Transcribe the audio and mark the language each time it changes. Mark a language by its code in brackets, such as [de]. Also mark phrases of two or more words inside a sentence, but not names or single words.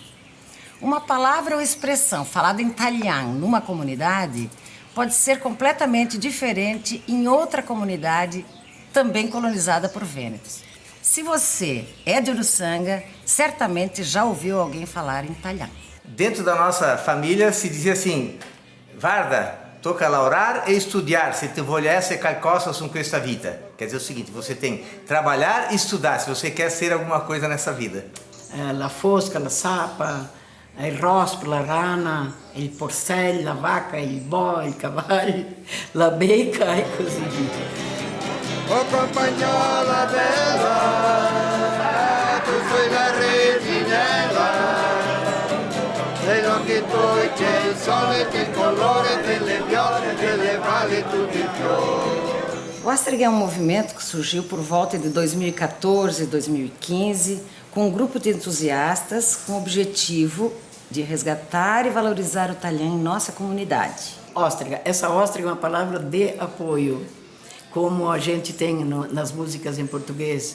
[pt] Uma palavra ou expressão falada em italiano numa comunidade pode ser completamente diferente em outra comunidade também colonizada por vênetos. Se você é de Uruçanga, certamente já ouviu alguém falar em italiano. Dentro da nossa família se dizia assim: [it] Guarda, tocca lavorare e studiare, se ti volesse qualcosa su questa vita. [pt] Quer dizer o seguinte, você tem trabalhar e estudar, se você quer ser alguma coisa nessa vida. [it] La fosca, la sapa, il rospo, la rana, il porcello, la vaca, il bò, il cavallo, la becca e così via. Oh compagnola bella, tu sei la reginella, nei occhi tuoi c'è il sole, c'è il colore delle viole, delle valli, tutti i fiori. [pt] O Ástria é um movimento que surgiu por volta de 2014 e 2015, com um grupo de entusiastas com o objetivo de resgatar e valorizar o italiano em nossa comunidade. Óstrega. Essa óstrega é uma palavra de apoio, como a gente tem nas músicas em português.